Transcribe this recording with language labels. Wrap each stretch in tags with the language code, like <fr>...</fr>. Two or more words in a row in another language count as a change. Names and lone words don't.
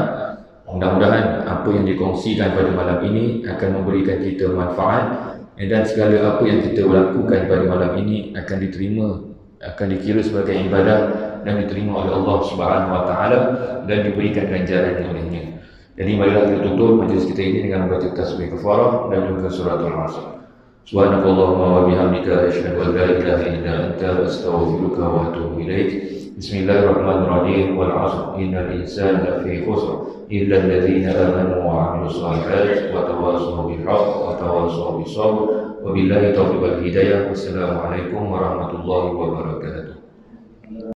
<ms>Mudah-mudahan apa yang dikongsikan pada malam ini akan memberikan kita manfaat, dan segala apa yang kita lakukan pada malam ini akan diterima, akan dikira sebagai ibadah dan diterima oleh Allah</ms> <ar>سبحانه وتعالى</ar> <ms>dan diberikan ganjaran olehnya. Jadi marilah kita tutup majlis kita ini dengan membaca tasbih kafarah dan juga suratul Asr.</ms> <ar>سبحانك اللهم وبحمدك أشهد أن لا إله إلا أنت أستغفرك وأتوب إليك. بسم الله الرحمن الرحيم والعصر إن الإنسان لفي خسر إلا الذين آمنوا وعملوا الصالحات وتواصوا بالحق وتواصوا بالصبر. وبالله التوفيق والهداية. والسلام عليكم ورحمة الله وبركاته.</ar>